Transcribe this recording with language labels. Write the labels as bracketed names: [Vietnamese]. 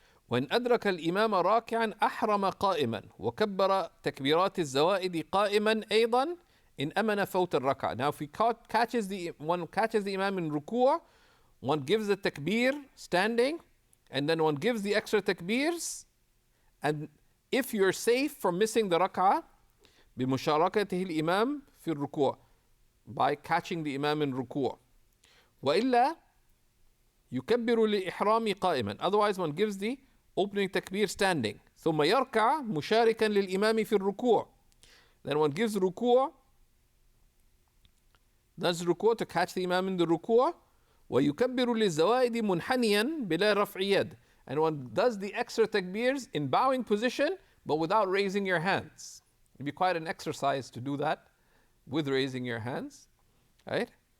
[Arabic] وإن أدرك الإمام راكعا أحرم قائما وكبر تكبيرات الزوائد قائما أيضا إن أمن فوت الركعة. [English] Now if one catches the imam in ruku', one gives the takbir standing, and then one gives the extra takbirs, and if you're safe from missing the rak'ah [Arabic] بمشاركته الإمام في الركوع, [English] by catching the imam in ruku'. [Arabic] وإلا يكبر لإحرام قائما. [English] Otherwise one gives the opening takbir standing. [Arabic] ثم يركع مشاركا للإمام في الركوع. [English] Then one gives ruku', does ruku' to catch the imam in the ruku'. [Arabic] ويكبر للزوائد منحنيا بلا رفع يد. [English] And one does the extra takbirs in bowing position, but without raising your hands. It'd be quite an exercise to do that with raising your hands, right?